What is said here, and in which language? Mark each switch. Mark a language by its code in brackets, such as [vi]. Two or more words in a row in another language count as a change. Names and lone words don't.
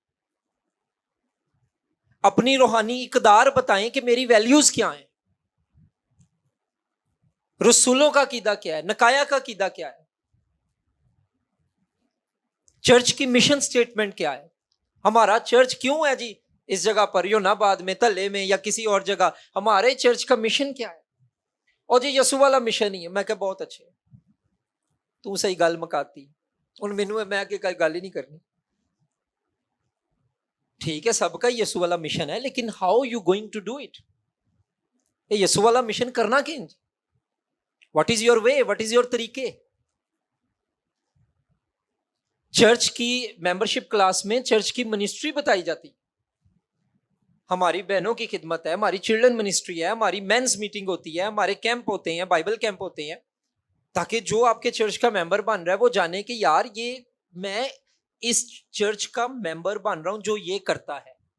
[ur] اپنی روحانی اقدار بتائیں کہ میری ویلیوز کیا ہیں, رسولوں کا عقیدہ کیا ہے, نکایا کا عقیدہ کیا ہے, چرچ کی [en] mission statement [ur] کیا ہے, ہمارا چرچ کیوں ہے جی اس جگہ پر, یوناباد میں, تلے میں یا کسی اور جگہ, ہمارے چرچ کا مشن کیا ہے. [pa] ਉਹ ਜੀ ਯਸੂ ਵਾਲਾ ਮਿਸ਼ਨ ਹੀ ਹੈ। ਮੈਂ ਕਿਹਾ ਬਹੁਤ ਅੱਛੇ, ਤੂੰ ਸਹੀ ਗੱਲ ਮੁਕਾਤੀ, ਹੁਣ ਮੈਨੂੰ ਮੈਂ ਅੱਗੇ ਗੱਲ ਹੀ ਨਹੀਂ ਕਰਨੀ। [ur] ٹھیک ہے سب کا یسوع والا مشن ہے، لیکن [en] how you going to do it? [ur] یہ یسوع والا مشن کرنا کہیں، [en] what is your way, what is your طریقے؟ [ur] چرچ کی [en] membership class [ur] میں چرچ کی منسٹری بتائی جاتی، ہماری بہنوں کی خدمت ہے، ہماری [en] children ministry [ur] ہے، ہماری [en] men's meeting [ur] ہوتی ہے، ہمارے کیمپ ہوتے ہیں، [en] Bible camp [ur] ہوتے ہیں، تاکہ جو آپ کے چرچ کا ممبر بن رہا ہے وہ جانے کہ یار یہ میں اس چرچ کا ممبر بن رہا ہوں جو یہ کرتا ہے۔